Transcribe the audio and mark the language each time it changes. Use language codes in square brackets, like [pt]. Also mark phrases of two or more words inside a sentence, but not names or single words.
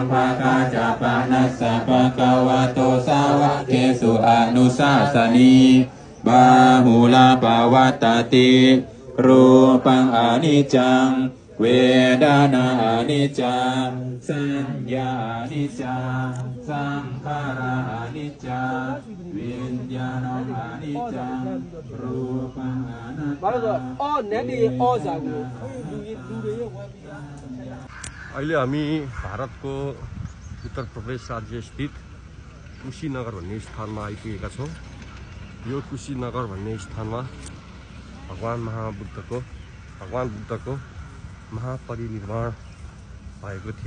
[pi] pakacappanassa bhagavato savakesu anusasani Bahula pawattati rupang anicang Vedana anicang Sanya anicang Sankhara anicang Vinyana anicang Rupang anicang [ne] अहिले हामी भारतको उत्तर प्रदेश राज्य स्थित कुशीनगर भन्ने स्थानमा आइपुगेका छौँ। यो कुशीनगर भन्ने स्थानमा भगवान् बुद्धको महापरिनिर्वाण भएको थियो।